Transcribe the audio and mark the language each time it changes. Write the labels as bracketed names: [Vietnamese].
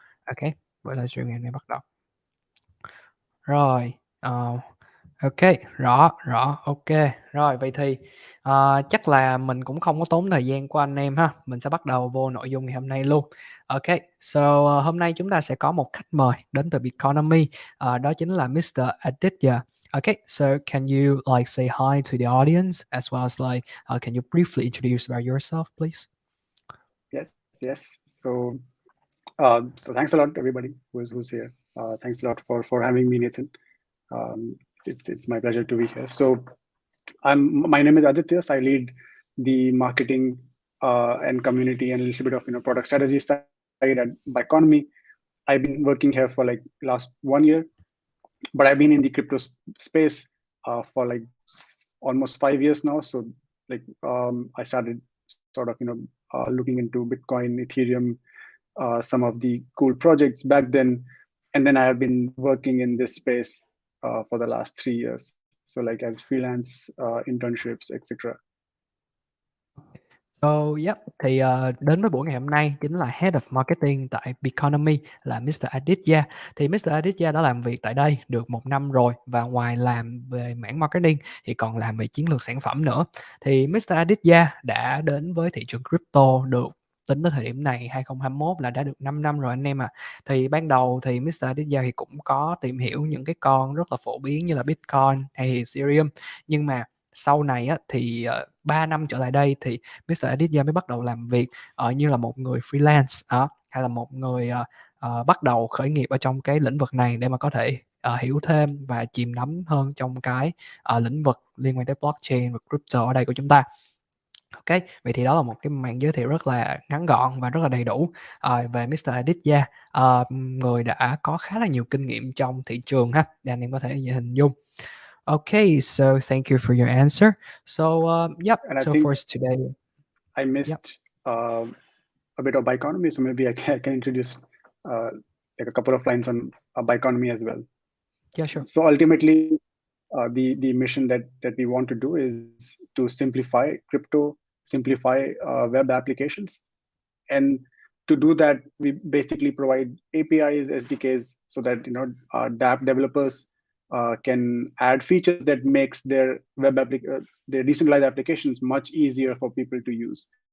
[Vietnamese] Ok, buổi livestream ngày hôm nay bắt đầu. Rồi, ok, rõ, ok. Rồi, vậy thì chắc là mình cũng không có tốn thời gian của anh em ha. Mình sẽ bắt đầu vô nội dung ngày hôm nay luôn. Ok, so hôm nay chúng ta sẽ có một khách mời đến từ Biconomy, đó chính là Mr. Aditya. [English] Okay, so can you like say hi to the audience as well as like can you briefly introduce about yourself, please? Yes. So thanks a lot, everybody who's here. Thanks a lot for having me, Nathan. It's my pleasure to be here. So my name is Aditya. I lead the marketing and community and a little bit of product strategy side at Biconomy. I've been working here for like last 1 year, but I've been in the crypto space for like almost 5 years now. So like I started sort of looking into Bitcoin, Ethereum, some of the cool projects back then, and then I have been working in this space for the last 3 years. So like as freelance internships, etc. [Vietnamese] So, yep, thì đến với buổi ngày hôm nay chính là Head of Marketing tại Biconomy là Mr. Aditya. Thì Mr. Aditya đã làm việc tại đây được 1 năm rồi, và ngoài làm về mảng marketing thì còn làm về chiến lược sản phẩm nữa. Thì Mr. Aditya đã đến với thị trường crypto được tính tới thời điểm này 2021 là đã được 5 năm rồi anh em à. Thì ban đầu thì Mr. Aditya thì cũng có tìm hiểu những cái con rất là phổ biến như là Bitcoin hay Ethereum, nhưng mà sau này á, thì 3 năm trở lại đây thì Mr. Aditya mới bắt đầu làm việc như là một người freelance hay là một người bắt đầu khởi nghiệp ở trong cái lĩnh vực này để mà có thể hiểu thêm và chìm đắm hơn trong cái lĩnh vực liên quan tới blockchain và crypto ở đây của chúng ta. Ok, vậy thì đó là một cái màn giới thiệu rất là ngắn gọn và rất là đầy đủ về Mr. Aditya, người đã có khá là nhiều kinh nghiệm trong thị trường ha, để anh em có thể hình dung. [English] Okay, so thank you for your answer. So, yep. And I so think for today, I missed a bit of Biconomy, so maybe I can introduce like a couple of lines on Biconomy as well. yeah, sure. So ultimately, the mission that we want to do is to simplify crypto, simplify web applications, and to do that, we basically provide APIs, SDKs, so that dApp developers can add features that makes their their decentralized applications much easier for people to use.